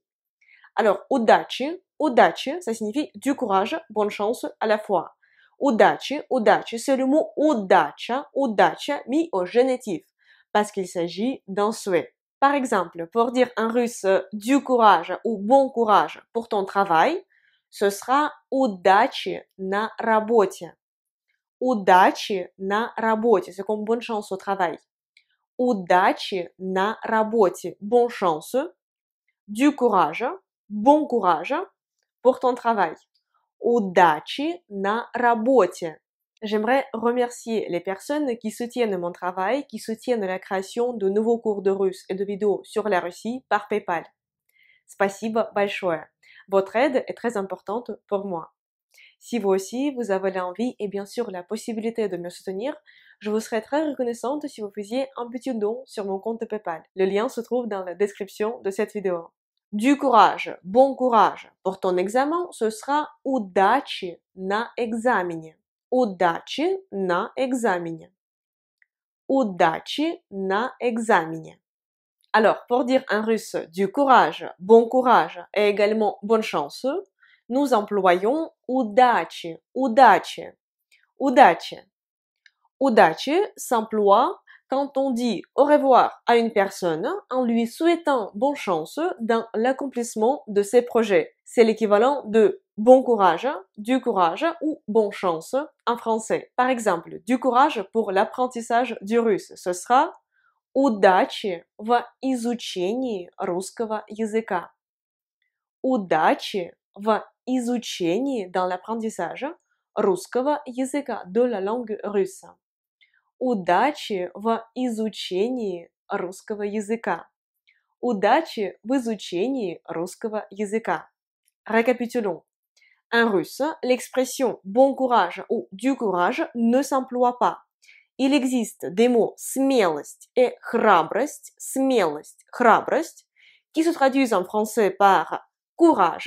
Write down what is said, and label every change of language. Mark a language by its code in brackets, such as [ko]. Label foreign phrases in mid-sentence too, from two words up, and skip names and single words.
[fr] Alors, удачи, ça signifie du courage, bonne chance à la fois. Удачи, c'est le mot удача, mis au génitif, parce qu'il s'agit d'un souhait. Par exemple, pour dire en russe du courage ou bon courage pour ton travail, ce sera [ru] удачи на работе. Удачи на работе, [fr] c'est comme bonne chance au travail. [ru] Удачи на работе, [fr] bonne chance, du courage, bon courage pour ton travail. [ru] Удачи на работе. [fr] J'aimerais remercier les personnes qui soutiennent mon travail, qui soutiennent la création de nouveaux cours de russe et de vidéos sur la Russie par PayPal. [ru] Спасибо большое. [fr] Votre aide est très importante pour moi. Si vous aussi, vous avez l'envie et bien sûr la possibilité de me soutenir, je vous serais très reconnaissante si vous faisiez un petit don sur mon compte PayPal. Le lien se trouve dans la description de cette vidéo. Du courage, bon courage. Pour ton examen, ce sera [ru] удачи на экзамене. Удачи на экзамене. Удачи на экзамене. [fr] Alors, pour dire en russe du courage, bon courage et également bonne chance, nous employons [ru] удачи, удачи, удачи. [fr] Удачи s'emploie quand on dit au revoir à une personne en lui souhaitant bonne chance dans l'accomplissement de ses projets. C'est l'équivalent de bon courage, du courage ou bonne chance en français. Par exemple, du courage pour l'apprentissage du russe, ce sera [ru] удачи в изучении русского языка. Удачи в изучении [fr] dans l'apprentissage [ru] русского языка, [fr] de la langue russe. [ru] Удачи в изучении русского языка. Удачи в изучении русского языка. [fr] Récapitulons. En russe, l'expression bon courage ou du courage ne s'emploie pas. Il existe des mots смелость et храбрость, qui se traduisent en français par courage.